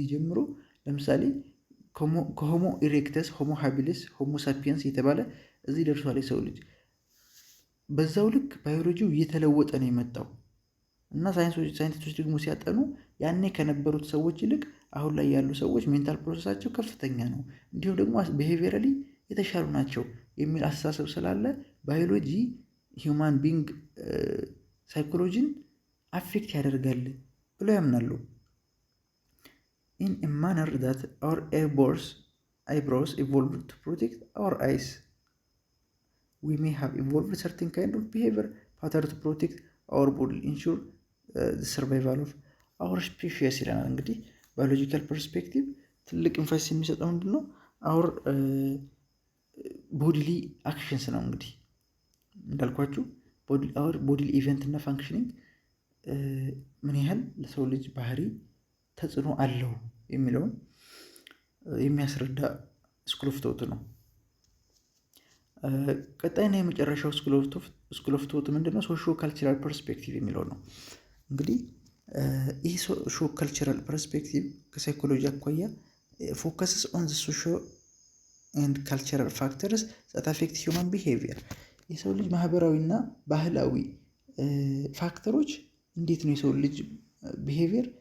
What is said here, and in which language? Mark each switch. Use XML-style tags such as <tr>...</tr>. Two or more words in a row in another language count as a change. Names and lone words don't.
<am>ጀምሮ ለምሳሌ ከሆሞ ኢሬክተስ፣ ሆሞ ሃቢሊስ፣ ሆሞ ሳፒየንስ የተባለ እዚህ ደርሷል የሰው ልጅ። በዛው ልክ ባዮሎጂው እየተለወጠ ነው የመጣው እና ሳይንቲስቶች ደግሞ ሲያጠኑ ያኔ ከነበሩት ሰዎች ይልቅ አሁን ላይ ያሉ ሰዎች ሜንታል ፕሮሰሳቸው ከፍተኛ ነው፣ እንዲሁም ደግሞ ቢሄቪየራሊ የተሻሉ ናቸው የሚል አስተሳሰብ ስላለ</am> <en>biology human being</en> <am>ሳይኮሎጂን አፌክት ያደርጋል ብለው ያምናሉ።</am> <en>In a manner that our eyebrows evolved to protect our eyes, we may have evolved certain kind of behavior pattern to protect our body, ensure the survival of our species</en> <am>ይላል። እንግዲህ</am> <en>biological perspective</en> <am>ትልቅ ኢንፋሲስ የሚሰጠው ምንድን ነው?</am> <en>our bodily actions</en> <am>ነው። እንግዲህ እንዳልኳችሁ</am> <en>our bodily event</en> <am>እና functioning ምን ያህል ለሰው ልጅ ባህሪ ተጽዕኖ አለው የሚለውን የሚያስረዳ</am> <en>school of thought</en> <am>ነው። ቀጣይና የመጨረሻው</am> <en>school of thought</en> <am>ምንድነው?</am> <en>socio cultural perspective</en> <am>የሚለው ነው። እንግዲህ ይህ</am> <en>socio cultural perspective</en> <am>ከሳይኮሎጂ አኳያ</am> <en>focuses on the socio and cultural factors that affect human behavior።</en> <am>የሰው ልጅ ማህበራዊና ባህላዊ ፋክተሮች እንዴት ነው የሰው ልጅ ቢሄቪየር</am>